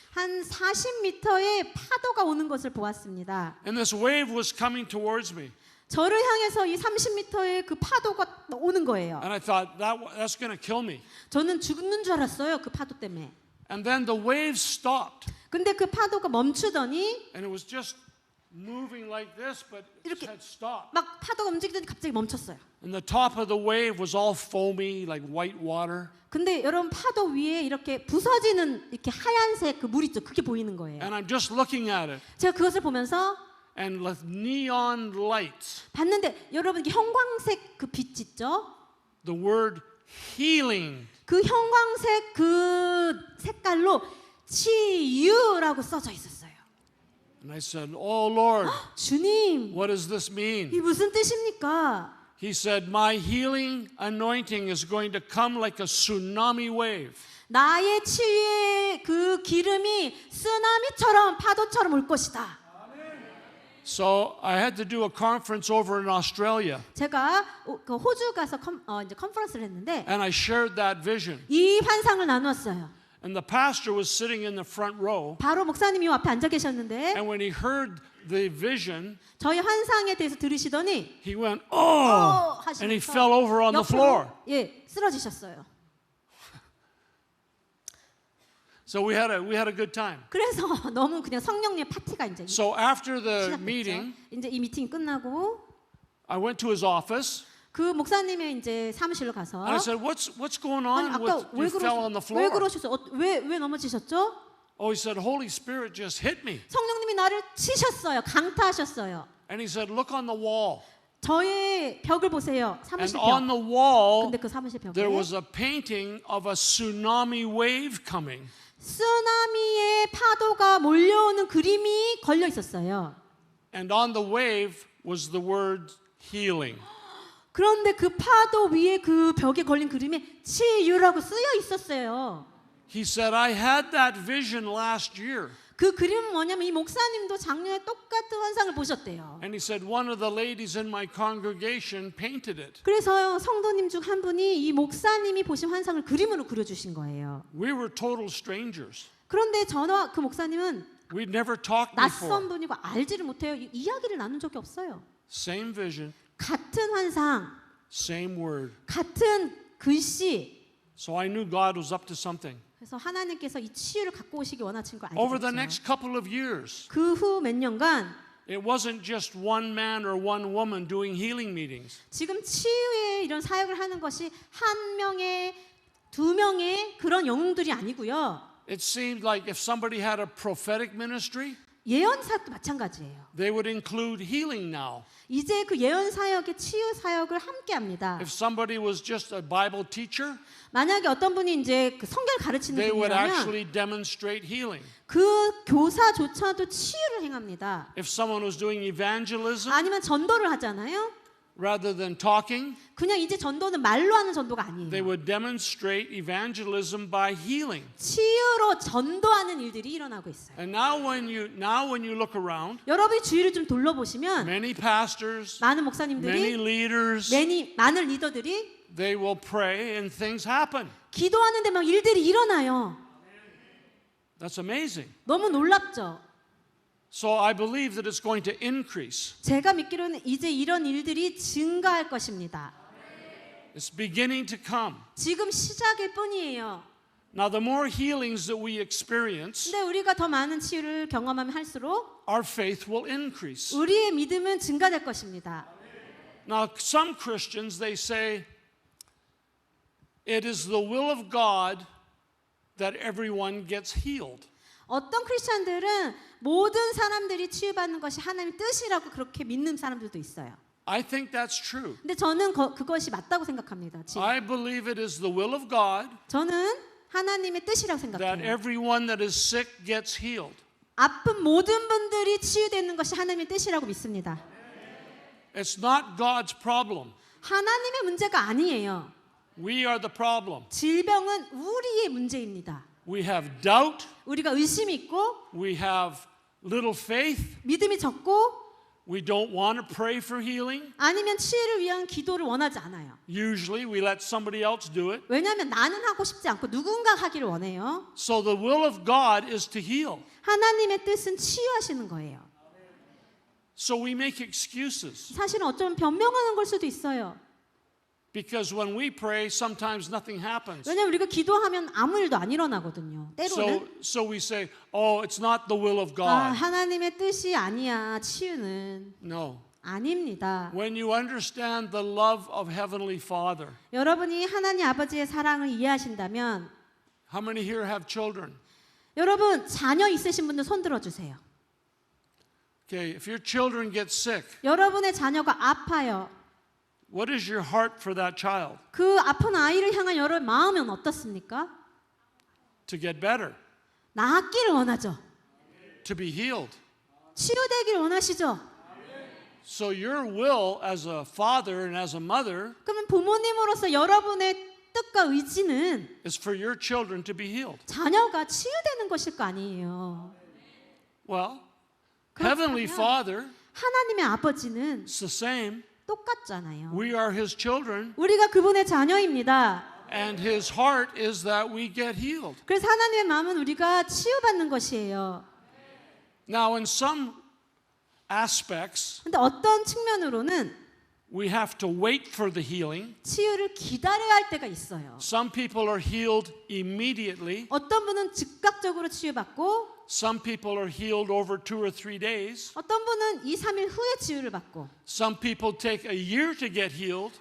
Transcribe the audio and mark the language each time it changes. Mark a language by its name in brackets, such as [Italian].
[Korean] 한 40m의 파도가 오는 것을 보았습니다. [English] And this wave was coming towards me. [Korean] 저를 향해서 이 30m의 그 파도가 오는 거예요. [English] And I thought, that's going to kill me. [Korean] 저는 죽는 줄 알았어요. 그 파도 때문에. [English] And then the wave stopped. [Korean] 근데 그 파도가 멈추더니 [English] And it was just moving like this, but it [Korean] 이렇게 [English] had stopped. [Korean] 막 파도가 움직이더니 갑자기 멈췄어요. [English] And the top of the wave was all foamy, like white water. [Korean] 근데 여러분 파도 위에 이렇게 부서지는 이렇게 하얀색 그 물 있죠. 그게 보이는 거예요. [English] And I'm just looking at it. [Korean] 제가 그것을 보면서 [English] And with neon lights, [Korean] 봤는데 여러분 이게 형광색 그 빛 있죠? [English] the word healing [Korean] 그 형광색 그 색깔로 치유라고 써져 있었어요. [English] And I said, "Oh Lord, [Korean] 주님, [English] what does this mean?" [Korean] 이 무슨 뜻입니까? [English] He said, "My healing anointing is going to come like a tsunami wave." [Korean] 나의 치유의 그 기름이 쓰나미처럼 파도처럼 올 것이다. [English] So I had to do a conference over in Australia, [Korean] 제가 그 호주 가서 이제 컨퍼런스를 했는데 [English] and I shared that vision. [Korean] 이 환상을 나누었어요. [English] And the pastor was sitting in the front row, [Korean] 바로 목사님이 앞에 앉아 계셨는데 [English] and when he heard the vision, [Korean] 저희 환상에 대해서 들으시더니 [English] he went, "Oh!" and he fell over on the floor. [Korean] 예, 쓰러지셨어요. [English] So we had a good time. [Korean] 그래서 너무 그냥 성령의 파티가 이제 [English] So after the [Korean] 시작됐죠. [English] meeting, [Korean] 이제 이 미팅이 끝나고 [English] I went to his office, [Korean] 그 목사님의 이제 사무실로 가서 [English] And I said, what's going [Korean] 아니, [English] on [Korean] 아까 [English] with you fell on the [Korean] 왜 [English] floor? [Korean] 그러셨어요? 왜 넘어지셨죠? [English] Oh, he said, Holy Spirit just hit me. [Korean] 성령님이 나를 치셨어요. 강타하셨어요. [English] And he said, look on the wall. [Korean] 저의 벽을 보세요. [English] And [Korean] 사무실 [English] on [Korean] 벽. [English] the wall, [Korean] 근데 그 사무실 벽에 [English] there was a painting of a tsunami wave coming. [Korean] 쓰나미의 파도가 몰려오는 그림이 걸려 있었어요. [English] And on the wave was the word healing. [Korean] 그런데 그 파도 위에 그 벽에 걸린 그림에 치유라고 쓰여 있었어요. [English] He said, I had that vision last year. [Korean] 그 그림은 뭐냐면 이 목사님도 작년에 똑같은 환상을 보셨대요. [English] And he said, one of the ladies in my congregation painted it. [Korean] 그래서 성도님 중 한 분이 이 목사님이 보신 환상을 그림으로 그려주신 거예요. [English] We were total strangers. [Korean] 그런데 저와 그 목사님은 [English] We'd never talked [Korean] 낯선 [English] before. [Korean] 분이고 알지를 못해요. 이야기를 나눈 적이 없어요. [English] Same vision, [Korean] 같은 환상, [English] same word. [Korean] 같은 글씨. [English] So I knew God was up to something. [Korean] 그래서 하나님께서 이 치유를 갖고 오시기 원하신 걸 [English] Over the [Korean] 알게 [English] next [Korean] 됐죠. [English] couple of years, [Korean] 그 후 몇 년간 [English] it wasn't just one man or one woman doing healing meetings. [Korean] 지금 치유의 이런 사역을 하는 것이 한 명의 두 명의 그런 영웅들이 아니고요. [English] It seemed like if somebody had a prophetic ministry, [Korean] 예언 사역도 마찬가지예요. [English] they would include healing now. [Korean] 이제 그 예언 사역의 치유 사역을 함께 합니다. [English] If somebody was just a Bible teacher, [Korean] 만약에 어떤 분이 이제 그 성경 가르치는 [English] they would [Korean] 분이라면 [English] actually demonstrate healing. [Korean] 그 교사조차도 치유를 행합니다. [English] If someone was doing evangelism, [Korean] 아니면 전도를 하잖아요. [English] rather than talking, [Korean] 그냥 이제 전도는 말로 하는 전도가 [English] they [Korean] 아니에요. [English] would demonstrate evangelism by healing. [Korean] 치유로 전도하는 일들이 일어나고 있어요. [English] And now when you look around, [Korean] 여러분이 주위를 좀 둘러보시면 [English] many pastors, [Korean] 많은 [English] many [Korean] 목사님들이 [English] leaders, [Korean] 많은 리더들이 [English] they will pray and things happen. [Korean] 기도하는데 막 일들이 일어나요. [English] That's amazing. [Korean] 너무 놀랍죠? [English] So I believe that it's going to increase. [Korean] 제가 믿기로는 이제 이런 일들이 증가할 것입니다. [English] It's beginning to come. [Korean] 지금 시작일 뿐이에요. [English] Now, the more healings that we experience, [Korean] 근데 우리가 더 많은 치유를 경험하면 할수록 [English] our faith will increase. [Korean] 우리의 믿음은 증가될 것입니다. [English] Now, some Christians, they say, it is the will of God that everyone gets healed. [Korean] 어떤 크리스천들은 모든 사람들이 치유받는 것이 하나님의 뜻이라고 그렇게 믿는 사람들도 있어요. [English] I think that's true. [Korean] 근데 저는 그것이 맞다고 생각합니다. 지금. [English] I believe it is the will of God [Korean] 저는 하나님의 뜻이라고 [English] that [Korean] 생각해요. [English] everyone that is sick gets healed. [Korean] 아픈 모든 분들이 치유되는 것이 하나님의 뜻이라고 믿습니다. [English] It's not God's problem. [Korean] 하나님의 문제가 아니에요. [English] We are the problem. [Korean] 질병은 우리의 문제입니다. [English] We have doubt. [Korean] 우리가 의심이 있고 [English] We have little faith. [Korean] 믿음이 적고 [English] We don't want to pray for healing. [Korean] 아니면 치유를 위한 기도를 원하지 않아요. [English] Usually we let somebody else do it. [Korean] 왜냐하면 나는 하고 싶지 않고 누군가 하기를 원해요. [English] So the will of God is to heal. [Korean] 하나님의 뜻은 치유하시는 거예요. [English] So we make excuses. [Korean] 사실은 어쩌면 변명하는 걸 수도 있어요. [English] Because when we pray, sometimes nothing happens. [Korean] 왜냐하면 우리가 기도하면 아무 일도 안 일어나거든요. 때로는 [English] So we say, oh, it's not the will of [Korean] 아, [English] God. [Korean] 하나님의 뜻이 아니야. 치유는 [English] No. [Korean] 아닙니다. [English] When you understand the love of Heavenly Father, [Korean] 여러분이 하나님 아버지의 사랑을 이해하신다면 [English] how many here have children? [Korean] 여러분 자녀 있으신 분들 손 들어주세요. [English] Okay, if your children get sick, [Korean] 여러분의 자녀가 아파요. [English] what is your heart for that child? [Korean] 그 아픈 아이를 향한 여러분 마음은 어떻습니까? [English] To get better, [Korean] 낫기를 원하죠. [English] to be healed. [Korean] 치유되기를 원하시죠. [English] So your will as a father and as a mother [Korean] 그러면 부모님으로서 여러분의 뜻과 의지는 [English] is for your children to be healed. [Korean] 자녀가 치유되는 것일 거 아니에요. [English] Well, [Korean] 그렇다면 [English] Heavenly Father [Korean] 하나님의 아버지는 [English] is the same. [Korean] 똑같잖아요. [English] We are His children, [Korean] 우리가 그분의 자녀입니다. [English] and His heart is that we get healed. [Korean] 그래서 하나님의 마음은 우리가 치유받는 것이에요. [English] Now, in some aspects, [Korean] 근데 어떤 측면으로는 [English] we have to wait for the healing. [Korean] 치유를 기다려야 할 때가 있어요. [English] Some people are healed immediately. [Korean] 어떤 분은 즉각적으로 치유받고 [English] Some people are healed over 2 or 3 days. [Korean] 어떤 분은 2, 3일 후에 치유를 받고 [English] Some people take a year to get healed.